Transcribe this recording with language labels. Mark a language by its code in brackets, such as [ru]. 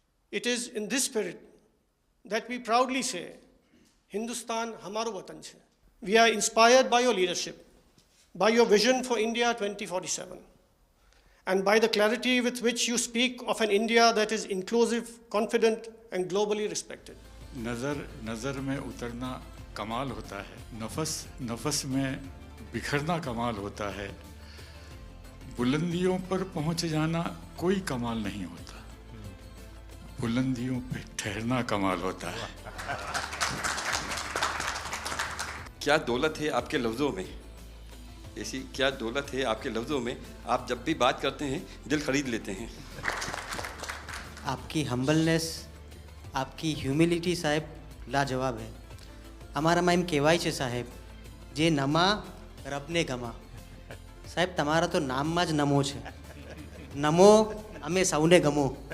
[en] It is in this spirit that we proudly say, [gu] Hindustan hamaro watan chhe. [en] We are inspired by your leadership, by your vision for India 2047, and by the clarity with which you speak of an India that is inclusive, confident, and globally respected. [hi] नज़र में उतरना कमाल होता है, नफस में बिखरना कमाल होता है, बुलंदियों पर पहुंच जाना कोई कमाल नहीं होता, बुलंदियों पे ठहरना कमाल होता है। क्या दौलत है आपके लफ्ज़ों में, ऐसी क्या दौलत है आपके लफ्ज़ों में, आप जब भी बात करते हैं दिल खरीद लेते हैं। आपकी हम्बलनेस, आपकी ह्यूमिलिटी साहेब लाजवाब है। [gu] हमारा माइम कહેવાય છે સાહેબ, જે નમા રબને ગમા। સાહેબ તમારા તો નામમાં જ નમો છે, નમો અમે સૌને ગમો।